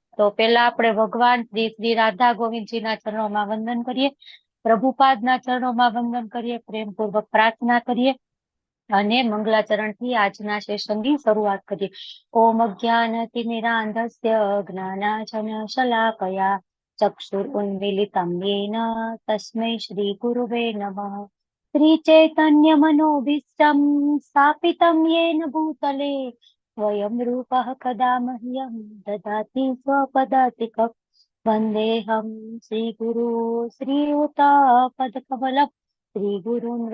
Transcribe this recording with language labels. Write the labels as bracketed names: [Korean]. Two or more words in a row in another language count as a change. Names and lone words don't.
[Gujarati] તો પેલા આપણે ભગવાન શ્રી શ્રી રાધા ગોવિંદજીના ચરણોમાં વંદન કરીએ, પ્રભુપાદના ચરણોમાં વંદન કરીએ, પ્રેમપૂર્વક પ્રાર્થના કરીએ અને મંગલાચરણ થી આજના સેશનની શરૂઆત કરીએ. [Sanskrit] ઓમ અજ્ઞાનતિમિરાંધસ્ય જ્ઞાનાંજન શલાકયા ચક્ષુરુન્મીલિतं येन તસ્मै શ્રી ગુરુવે નમઃ. श्रीचैतन्यमनोभीष्टं स्थापितं येन भूतले स्वयं रूपः कदा मह्यं ददाति स्वपदातिकं वन्देऽहं श्रीगुरु श्रीयुतापदकमलं श्रीगुरून्